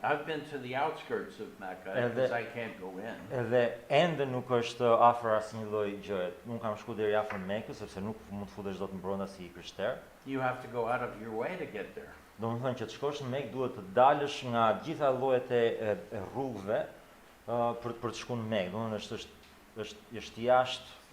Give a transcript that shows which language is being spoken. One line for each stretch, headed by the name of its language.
English: I've been to the outskirts of Mecca because I can't go in.
Albanian: Edhe ende nuk është afër asnjë lloj gjëje. Nuk kam shku deri afër Mekës sepse nuk mund të futesh dot në brenda si krishter.
English: You have to go out of your way to get there.
Albanian: Domethënë që të shkosh në Mekë duhet të dalësh nga gjitha llojet e rrugëve për të shkuar në Mekë. Domethënë është jashtë